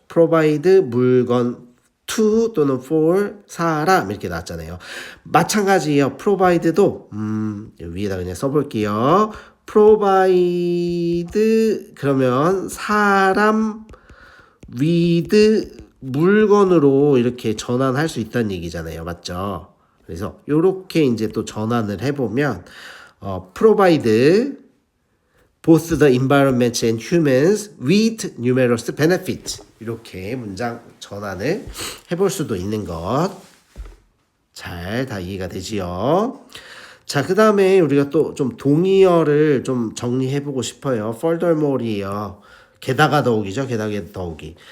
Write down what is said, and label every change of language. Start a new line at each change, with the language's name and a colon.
Korean: provide 물건 to 또는 for 사람 이렇게 나왔잖아요. 마찬가지예요. provide도 위에다 그냥 써볼게요. provide 그러면 사람 with 물건으로 이렇게 전환할 수 있다는 얘기잖아요. 맞죠? 그래서 이렇게 이제 또 전환을 해보면
English: provide both the environment and humans with numerous benefits.
Korean: 이렇게 문장 전환을 해볼 수도 있는 것. 잘 다 이해가 되지요? 자, 그 다음에 우리가 또 좀 동의어를 좀 정리해보고 싶어요. furthermore이요. 게다가 더욱이죠. 게다가 더욱이.